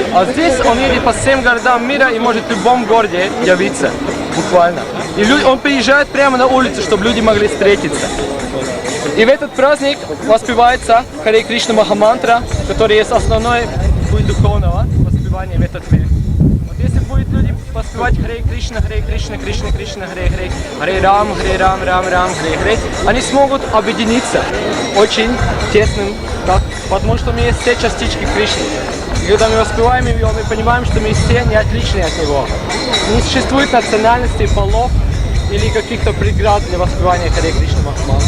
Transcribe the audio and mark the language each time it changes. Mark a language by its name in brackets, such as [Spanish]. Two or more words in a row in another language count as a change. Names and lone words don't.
[Russian] А здесь он едет по всем городам мира и может в любом городе явиться, буквально. И он приезжает прямо на улицу, чтобы люди могли встретиться. И в этот праздник воспевается Харе Кришна Махамантра, который есть основной путь духовного воспевания в этот мир. Вот если будет люди воспевать Харе Кришна, Кришна, Кришна, Харе, Харе Рам, Рам, Харе, Харе, они смогут объединиться очень тесным, потому что мы есть все частички Кришны. И когда мы воспеваем его, мы понимаем, что мы все не отличны от него. Не существует национальности, полов или каких-то преград для воспевания Харе Кришна Махамантра.